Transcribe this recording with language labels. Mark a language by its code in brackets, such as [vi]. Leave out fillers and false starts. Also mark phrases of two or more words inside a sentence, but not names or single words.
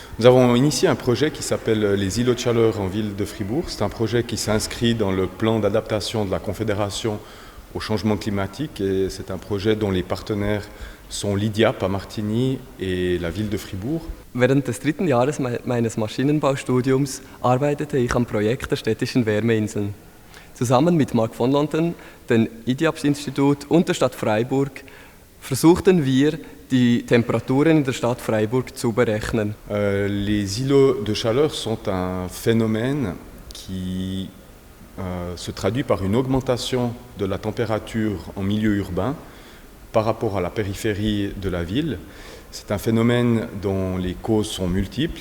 [fr] Nous avons initié un projet qui s'appelle les îlots de chaleur en ville de Fribourg. C'est un projet qui s'inscrit dans le plan d'adaptation de la Confédération au changement climatique et c'est un projet dont les partenaires sont l'IDIAP à Martigny et la ville de Fribourg. [de] Während des 3. Jahres meines Maschinenbaustudiums arbeitete ich am Projekt der städtischen Wärmeinseln. Zusammen mit Marc von Lanten, dem IDIAP-Institut und der Stadt Freiburg versuchten wir, die Temperaturen in der Stadt Freiburg zu berechnen. [fr] Les îlots de chaleur sont un phénomène qui se traduit par une augmentation de la température en milieu urbain par rapport à la périphérie de la ville. C'est un phénomène dont les causes sont multiples.